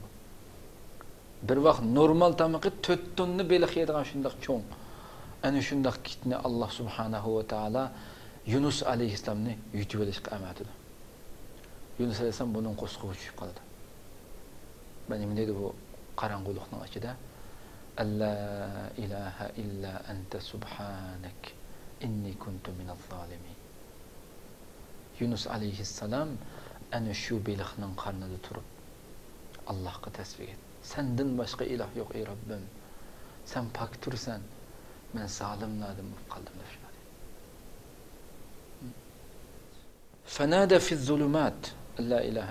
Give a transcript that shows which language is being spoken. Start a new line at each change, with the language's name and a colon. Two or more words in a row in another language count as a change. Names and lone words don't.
Uzbek: Bir vaqt normal tamoqi 4 tonna beliq yeydigan shundoq cho'ng. Ana shundoq kitni Alloh
Arabic: سبحانه وتعالى
Uzbek: Yunus alayhissalomni yutib olishga amatidi. Yunus alayhissalom bunun qo'sqiga tushib qoldi. Nima deydi bu qorong'ulikning ichida?
Arabic: لا إله إلا أنت سبحانك إني كنت من الظالمين.
Uzbek: Yunus alayhissalom ana shu beliqning qarnida turib Allohga tasbih etdi. Sendan boshqa iloh yo'q ey Robbim. Sen pok tursan, men zolimlardan bo'lib qoldim deb shunday.
Arabic: فنادى في الظلمات لا إله.